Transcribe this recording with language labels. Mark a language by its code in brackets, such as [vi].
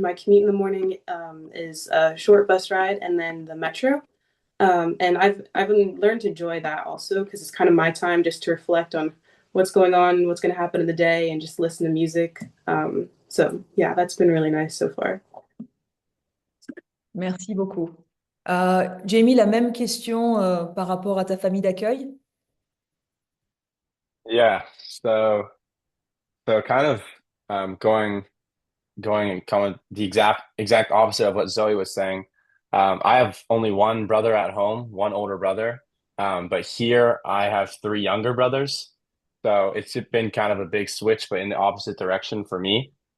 [en] My commute in the morning is a short bus ride and then the metro. And I've learned to enjoy that also because it's kind of my time just to reflect on what's going on, what's going to happen in the day, and just listen to music. So yeah, that's been really nice so far. [fr] Merci beaucoup. Jamie, la même question par rapport à ta famille d'accueil? [en] Yeah. So kind of going and coming the exact opposite of what Zoe was saying. I have only one brother at home, one older brother. But here I have three younger brothers. So it's been kind of a big switch, but in the opposite direction for me.